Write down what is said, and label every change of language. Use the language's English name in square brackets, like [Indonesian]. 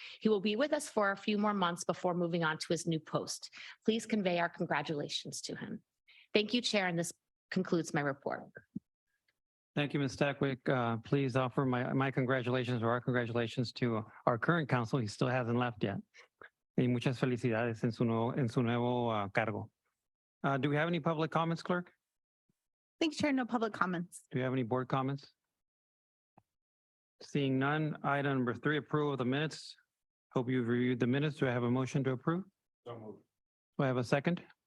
[English] He will be with us for a few more months before moving on to his new post. Please convey our congratulations to him. Thank you, Chair, and this concludes my report. Thank you, Ms. Stackwick. Please offer my congratulations or our congratulations to our current council. He still hasn't left yet. [Spanish] Y muchas felicidades en su nuevo cargo. [English] Do we have any public comments, clerk? Thanks, Chair. No public comments. Do we have any board comments? Seeing none, item number 3, approval of the minutes. Hope you've reviewed the minutes. Do I have a motion to approve? So moved. Do I have a second?